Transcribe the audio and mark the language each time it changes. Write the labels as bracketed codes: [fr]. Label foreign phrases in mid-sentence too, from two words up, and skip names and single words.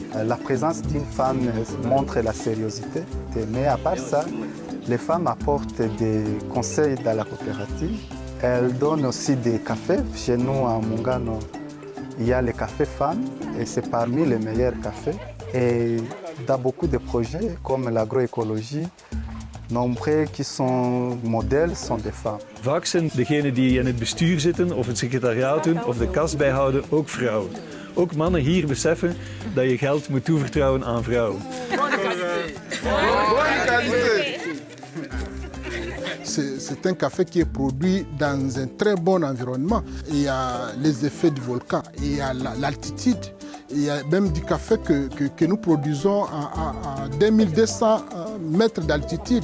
[fr] La présence d'une femme montre la sérieuxité, mais à part ça, les femmes apportent des conseils dans la coopérative. Elles donnent aussi des cafés. Chez nous, à Mungano, il y a les cafés femmes et c'est parmi les meilleurs cafés. Et dans beaucoup de projets comme l'agroécologie, nombreux qui sont modèles sont des femmes. [nl] Vaak zijn degenen die in het bestuur zitten of het secretariaat doen of de kas bijhouden ook vrouwen. Ook mannen hier beseffen dat je geld moet toevertrouwen aan vrouwen. [fr] C'est un café qui est produit dans un très bon environnement. Il y a les effets du volcan, il y a l'altitude, il y a même du café que nous produisons à 2200 mètres d'altitude.